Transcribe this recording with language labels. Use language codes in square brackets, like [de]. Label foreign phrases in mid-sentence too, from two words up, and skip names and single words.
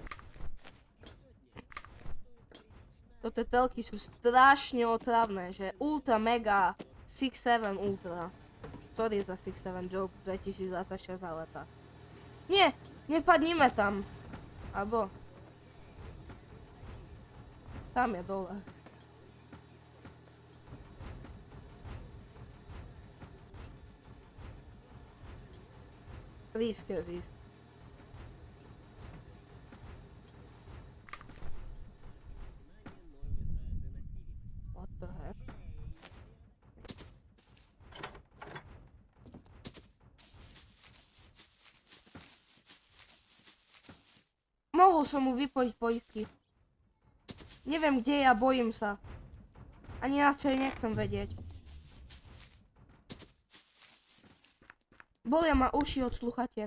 [sk] Toto telky sú strašne otravné, že ultra mega 6-7 ultra. Sorry za 6-7 joke 2026 leta. Nie, nepadnime tam. Abo. Tam je dole. [en] Please, Kazis. What the heck? [sk] Mohol som mu vypojiť poistky. Neviem kde je a bojím sa. Ani radšej nechcem vedieť. Bolia ma uši od sluchatiek.